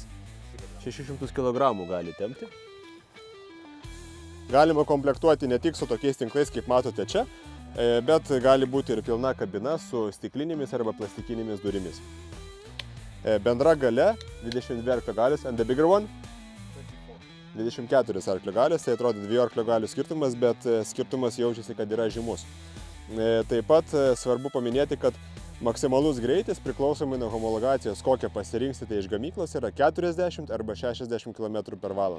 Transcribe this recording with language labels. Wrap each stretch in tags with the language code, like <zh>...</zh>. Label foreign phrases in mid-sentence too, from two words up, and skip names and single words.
<lt>600 kg gali tempti. Galima komplektuoti ne tik su tokiais tinklais, kaip matote čia, bet gali būti ir pilna kabina su stiklinėmis arba plastikinėmis durimis. Bendra galia 22 arklio galios,</lt> <en>and the bigger one</en> <lt>24 arklio galios, tai atrodo 2 arklio galių skirtumas, bet skirtumas jaučiasi, kad yra žymus. Taip pat svarbu paminėti, kad maksimalus greitis priklausomai nuo homologacijos, kokią pasirinksite iš gamyklos, yra 40 arba 60 km/h.</lt>